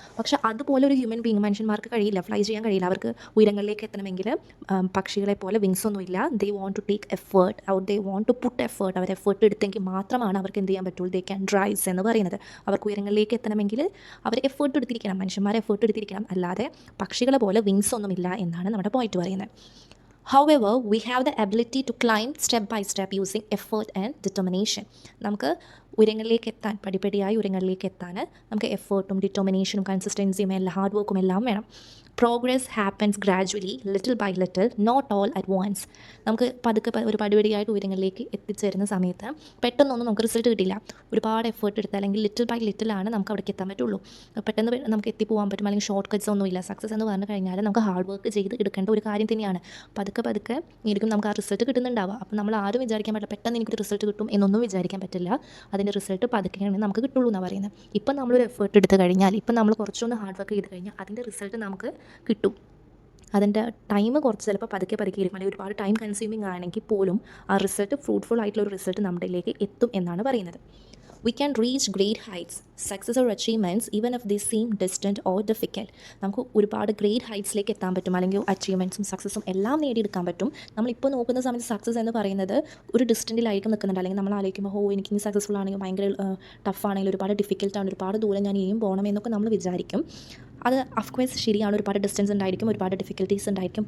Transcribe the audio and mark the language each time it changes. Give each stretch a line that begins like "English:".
Malayalam: പക്ഷേ അതുപോലെ ഒരു ഹ്യൂമൻ ബീങ് മനുഷ്യന്മാർക്ക് കഴിയില്ല, ഫ്ലൈ ചെയ്യാൻ കഴിയില്ല. അവർക്ക് ഉയരങ്ങളിലേക്ക് എത്തണമെങ്കിൽ പക്ഷികളെ പോലെ വിങ്സ് ഒന്നുമില്ല.
English: they want to take effort,
Malayalam: our
English: They want to put effort.
Malayalam: Our effort എടുത്തെങ്കിൽ മാത്രമാണ് അവർക്ക് എന്ത് ചെയ്യാൻ പറ്റുള്ളൂ,
English: they can rise
Malayalam: എന്ന് പറയുന്നത്. അവർക്ക് ഉയരങ്ങളിലേക്ക് എത്തണമെങ്കിൽ അവർ എഫേർട്ട് എടുത്തിരിക്കണം, മനുഷ്യന്മാർ എഫേർട്ട് എടുത്തിരിക്കണം. അല്ലാതെ പക്ഷികളെ പോലെ വിങ്സ് ഒന്നുമില്ല എന്നാണ് നമ്മുടെ പോയിന്റ് പറയുന്നത്.
English: However, we have the ability to climb step by step using effort and determination.
Malayalam: നമുക്ക് ഉയരങ്ങളിലേക്ക് എത്താൻ, പടിപടിയായി ഉയരങ്ങളിലേക്ക് എത്താൻ നമുക്ക് എഫേർട്ടും ഡിറ്റർമിനേഷനും കൺസിസ്റ്റൻസിയും എല്ലാം ഹാർഡ് വർക്കും എല്ലാം വേണം.
English: Progress happens gradually, little by little, not all at once.
Malayalam: നമുക്ക് പതുക്കെ ഒരു പടിപടിയായിട്ട് ഉയരങ്ങളിലേക്ക് എത്തിച്ചേരുന്ന സമയത്ത് പെട്ടെന്നൊന്നും നമുക്ക് റിസൾട്ട് കിട്ടില്ല. ഒരുപാട് എഫേർട്ട് എടുത്താൽ, അല്ലെങ്കിൽ
English: little by ലിറ്റിലാണ്
Malayalam: നമുക്ക് അവിടേക്ക് എത്താൻ പറ്റുള്ളൂ. പെട്ടെന്ന് നമുക്ക് എത്തിപ്പോകാൻ പറ്റും, അല്ലെങ്കിൽ ഷോർട്ട് കട്ട്സ് ഒന്നുമില്ല. സക്സസ് എന്ന് പറഞ്ഞു കഴിഞ്ഞാൽ നമുക്ക് ഹാർഡ് വർക്ക് ചെയ്ത് എടുക്കേണ്ട ഒരു കാര്യം തന്നെയാണ്. പതുക്കെ ആയിരിക്കും നമുക്ക് ആ റിസൾട്ട് കിട്ടുന്നുണ്ടാവുക. അപ്പോൾ നമ്മൾ ആരും വിചാരിക്കാൻ പറ്റില്ല പെട്ടെന്ന് എനിക്കൊരു റിസൾട്ട് കിട്ടും എന്നൊന്നും വിചാരിക്കാൻ പറ്റില്ല. അതിൻ്റെ റിസൾട്ട് പതുക്കെയാണ് നമുക്ക് കിട്ടുള്ളൂ എന്നാണ് പറയുന്നത്. ഇപ്പം നമ്മളൊരു എഫേർട്ട് എടുത്ത് കഴിഞ്ഞാൽ, ഇപ്പം നമ്മൾ കുറച്ചൊന്ന് ഹാർഡ് വർക്ക് ചെയ്ത് കഴിഞ്ഞാൽ അതിൻ്റെ റിസൾട്ട് നമുക്ക് കിട്ടും. അതിൻ്റെ ടൈം കുറച്ച് ചിലപ്പോൾ പതുക്കെ ഇരിക്കും, അല്ലെങ്കിൽ ഒരുപാട് ടൈം കൺസ്യൂമിങ് ആണെങ്കിൽ പോലും ആ റിസൾട്ട് ഫ്രൂട്ട്ഫുൾ ആയിട്ടുള്ള ഒരു റിസൾട്ട് നമ്മളിലേക്ക് എത്തും എന്നാണ് പറയുന്നത്.
English: We can reach great heights, success or achievements, even if they seem distant or difficult.
Malayalam: നമുക്ക് ഒരുപാട് ഗ്രേറ്റ് ഹൈറ്റ്സിലേക്ക് എത്താൻ പറ്റും, അല്ലെങ്കിൽ അച്ചീവ്മെൻറ്റ്സും സക്സസ്സും എല്ലാം നേടിയെടുക്കാൻ പറ്റും. നമ്മളിപ്പോൾ നോക്കുന്ന സമയത്ത് സക്സസ് എന്ന് പറയുന്നത് ഒരു ഡിസ്റ്റൻറ്റിലായിരിക്കും നിൽക്കുന്നുണ്ട്, അല്ലെങ്കിൽ നമ്മൾ ആലോചിക്കുമ്പോൾ എനിക്ക് ഇനി സക്സസ്ഫുൾ ആണെങ്കിൽ ഭയങ്കര ടഫാണെങ്കിൽ, ഒരുപാട് ഡിഫിക്കൽട്ടാണ്, ഒരുപാട് ദൂരം ഞാൻ ഇനിയും പോകണം എന്നൊക്കെ നമ്മൾ വിചാരിക്കും. അത് അഫ്കോഴ്സ് ശരിയാണ്, ഒരുപാട് ഡിസ്റ്റൻസ് ഉണ്ടായിരിക്കും, ഒരുപാട് ഡിഫിക്കൽട്ടീസ് ഉണ്ടായിരിക്കും.